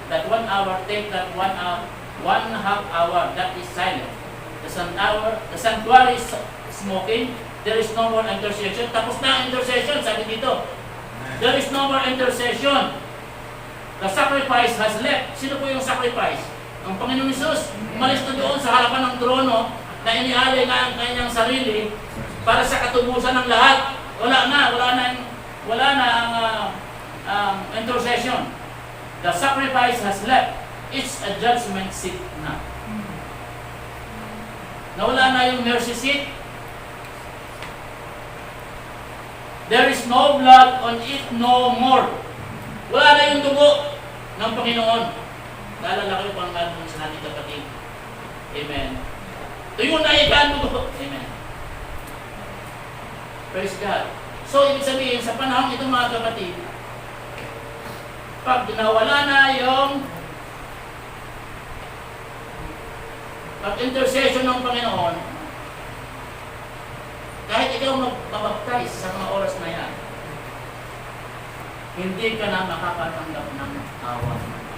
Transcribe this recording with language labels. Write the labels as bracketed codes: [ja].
[en] That 1 hour, take that 1.5 hour. That is silent. The sanctuary is smoking. There is no more intercession. [tl] Tapos na ang intercession, sabi dito. [en] There is no more intercession. The sacrifice has left. [tl] Sino po yung sacrifice? Ang Panginoon Hesus, umalis na doon sa harapan ng trono na inialay na ang kanyang sarili para sa katubusan ng lahat. Wala na ang intercession. [en] The sacrifice has left. It's a judgment seat na. [tl] Nawala na yung mercy seat. [en] There is no blood on it no more. [tl] Wala na yung dugo ng Panginoon. Naalala ko yung pangalan sa natin kapatid. Amen. Tuyo na ikan dugo. Amen. Praise God. So, ibig sabihin, sa panahon ito mga kapatid, pag nawala na yung pag-intercession ng Panginoon, kahit ikaw magbabaptize sa mga oras na yan, hindi ka na makakatanggap ng awa.